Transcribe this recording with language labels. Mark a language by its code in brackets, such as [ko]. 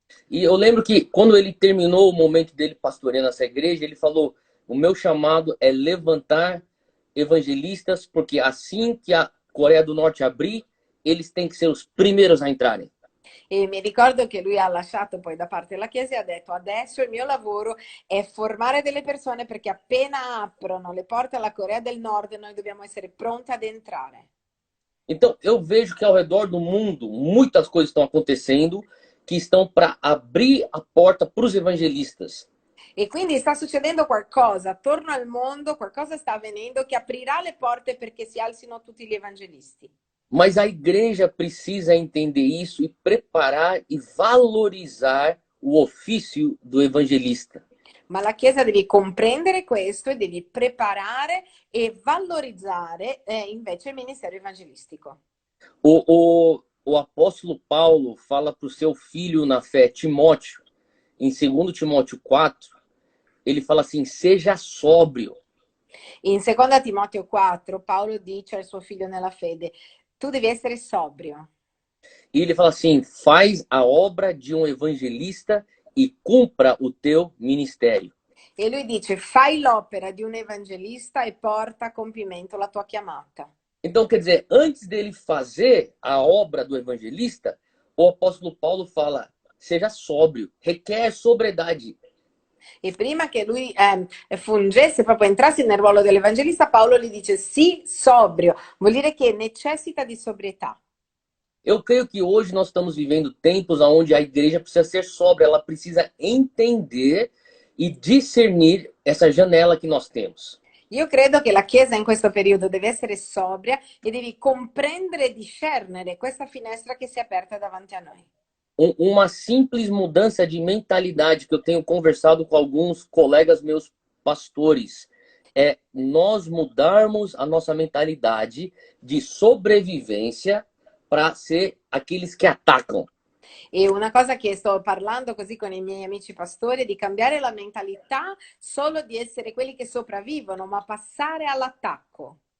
[pt] E eu lembro que quando ele terminou o momento dele pastoreando essa igreja, ele falou: o meu chamado é levantar evangelistas, porque assim que a Coreia do Norte abrir, eles têm que ser os primeiros a entrarem. [it] E mi ricordo che lui ha lasciato poi da parte la Chiesa e ha detto adesso il mio lavoro è formare delle persone perché appena aprono le porte alla Corea del Nord noi dobbiamo essere pronti ad entrare. [pt] Então, eu vejo que ao redor do mundo, muitas coisas estão acontecendo que estão para abrir a porta para os evangelistas. [it] E quindi sta succedendo qualcosa attorno al mondo, qualcosa sta avvenendo che aprirà le porte perché si alzino tutti gli evangelisti. [pt] Mas a igreja precisa entender isso e preparar e valorizar o ofício do evangelista. [it] Ma la Chiesa deve comprendere questo e deve preparare e valorizzare invece il ministero evangelistico. [pt] O apóstolo Paulo fala para o seu filho na fé, Timóteo, em 2 Timóteo 4, ele fala assim: seja sóbrio. [it] In 2 Timoteo 4 Paolo dice al suo figlio nella fede, tu devi essere sobrio. [pt] E ele fala assim: faz a obra de um evangelista e cumpra o teu ministério. [it] E lui dice, fai l'opera di un evangelista e porta a compimento la tua chiamata. [pt] Então, quer dizer, antes dele fazer a obra do evangelista, o apóstolo Paulo fala: seja sóbrio, requer sobriedade. [it] E prima che lui fungesse, proprio entrasse nel ruolo dell'evangelista, Paolo gli dice sì, sobrio, vuol dire che necessita di sobrietà. [pt] Eu creio que hoje nós estamos vivendo tempos onde a igreja precisa ser sóbria, ela precisa entender e discernir essa janela que nós temos. [it] Io credo che la Chiesa in questo periodo deve essere sobria e devi comprendere e discernere questa finestra che si è aperta davanti a noi. [pt] Uma simples mudança de mentalidade que eu tenho conversado com alguns colegas meus pastores é nós mudarmos a nossa mentalidade de sobrevivência para ser aqueles que atacam. [it] E una cosa che sto parlando così con i miei amici pastori è di cambiare la mentalità solo di essere quelli che sopravvivono, ma passare all'attacco.